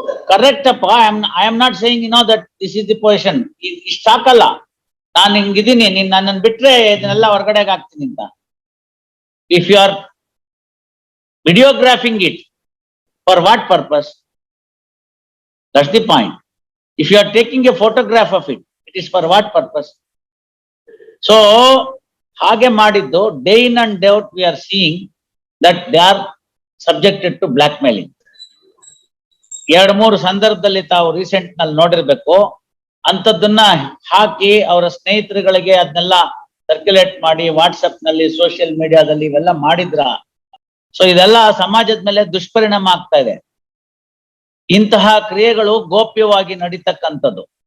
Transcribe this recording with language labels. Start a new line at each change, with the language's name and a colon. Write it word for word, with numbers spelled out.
English: correct ಅಪ್ಪ, I am I am not saying you know that this is the position,
Kannada: ಇಷ್ಟ ಸಾಕಲ್ಲ, ನಾನು ಹಿಂಗಿದ್ದೀನಿ ನೀನ್ ನನ್ನನ್ನು ಬಿಟ್ರೆ ಇದನ್ನೆಲ್ಲ ಹೊರಗಡೆಗೆ ಹಾಕ್ತೀನಿ ಅಂತ.
English: If you are videographing it for what purpose? That's the point. If you are taking a photograph of it, it is for what purpose? So
Kannada: hage madiddu,
English: day in and day out we are seeing that they are subjected to blackmailing.
Kannada: ಎರಡು ಮೂರು ಸಂದರ್ಭದಲ್ಲಿ ತಾವು recent ನಲ್ಲಿ ನೋಡಿರ್ಬೇಕು. ಅಂಥದ್ದನ್ನ ಹಾಕಿ ಅವರ ಸ್ನೇಹಿತರುಗಳಿಗೆ ಅದನ್ನೆಲ್ಲ circulate ಮಾಡಿ WhatsApp ನಲ್ಲಿ, social ಮೀಡಿಯಾದಲ್ಲಿ ಇವೆಲ್ಲ ಮಾಡಿದ್ರ. ಸೊ ಇದೆಲ್ಲ ಸಮಾಜದ ಮೇಲೆ ದುಷ್ಪರಿಣಾಮ ಆಗ್ತಾ ಇದೆ. ಇಂತಹ ಕ್ರಿಯೆಗಳು ಗೋಪ್ಯವಾಗಿ ನಡೀತಕ್ಕಂಥದ್ದು.